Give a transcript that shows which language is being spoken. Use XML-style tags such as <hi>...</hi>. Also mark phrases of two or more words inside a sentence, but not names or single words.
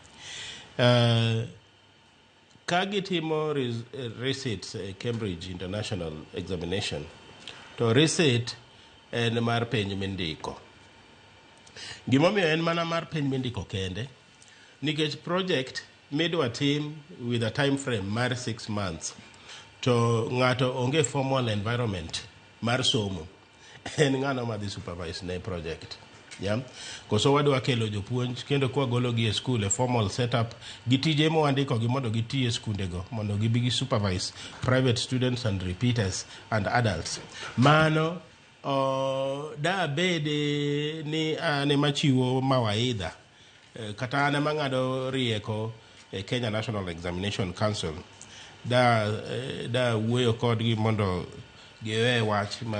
<luo>kagitimo receipt Cambridge International Examination to receipt en mar penj mindiko. Gimomiyo en mana mar penj mindiko kende nikech project midwa tim</luo> <en>with a time frame</en> <luo>mar 6 months to ng'ato onge</luo> <en>formal environment</en> <luo>mar somo en ng'ano madhi supervise ne project. Koso wadwa kelo jopuonj kendo kwa gologi e school e</luo> <en>formal setup</en> <luo>gitije mo andiko gi mondo gitie skundego mondo gibigi</luo> <en>supervise private students and repeaters and adults.</en> <luo>Mano da bede ni ane machiwo mawaidha kata ane mang'ado rieko e Kenya National Examination Council da wuoyo kodgi mondo giwe wach mar</luo>